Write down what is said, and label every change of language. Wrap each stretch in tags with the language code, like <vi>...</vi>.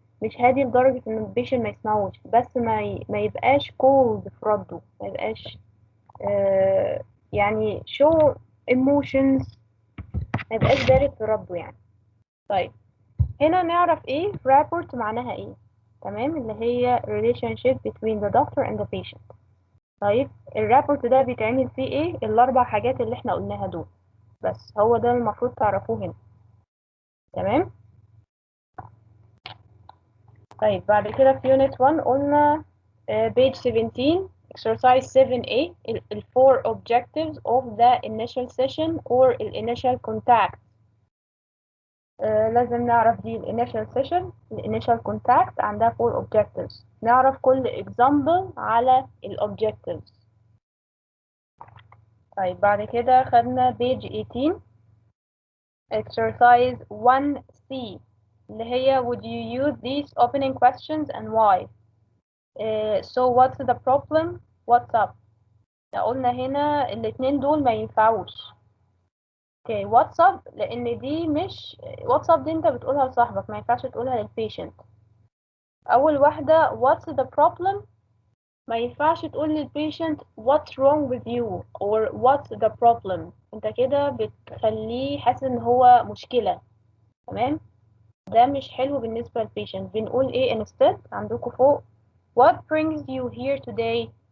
<ar>مش هادي لدرجة ان البيشنت ما يسمعوش، بس ما يبقاش cold في رده، ما يبقاش يعني show emotions، ما يبقاش بارد في رده يعني. طيب هنا نعرف ايه rapport معناها ايه. تمام، اللي هي</ar> <en>relationship between the doctor and the patient.</en> <ar>طيب الرابورت ده بيتعمل فيه ايه؟ الاربع حاجات اللي احنا قلناها دول، بس هو ده المفروض تعرفوه هنا. تمام. طيب بعد كده</ar> <en>في unit 1 قلنا page 17 exercise 7A ال 4 objectives of the initial session or ال initial contact.</en> <ar>لازم نعرف دي ال initial session ال initial contact عندها 4 objectives. نعرف كل example على ال objectives. طيب بعد كده خدنا</ar> <en>page 18 exercise 1C اللي هي would you use these opening questions and why. So what's the problem, what's up.</en> <ar>قلنا هنا الاتنين دول ما ينفعوش. اوكي</ar> <en>what's up</en> <ar>لان دي مش what's up دي انت بتقولها لصاحبك، ما ينفعش تقولها للبيشنت. اول واحدة what's the problem ما ينفعش تقول للبيشنت</ar> <en>what's wrong with you or what's the problem.</en> <ar>انت كده بتخليه حاسس ان هو مشكلة. تمام، ده مش حلو بالنسبة للبيشنت. بنقول ايه</ar> <en>instead عندكم فوق what brings you here today.</en>